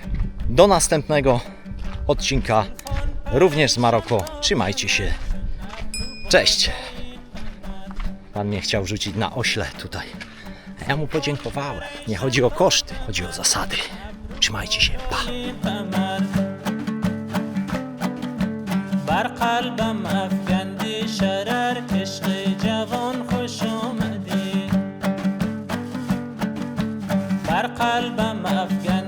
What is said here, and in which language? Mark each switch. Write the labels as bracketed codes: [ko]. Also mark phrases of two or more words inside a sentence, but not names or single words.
[pl] Do następnego odcinka, również z Maroko. Trzymajcie się. Cześć. Pan mnie chciał rzucić na ośle tutaj. Ja mu podziękowałem. Nie chodzi o koszty, chodzi o zasady. Trzymajcie się. Pa. [fa] بر قلبم افکندی شرر عشق جوان خوش آمدی بر قلبم افکندی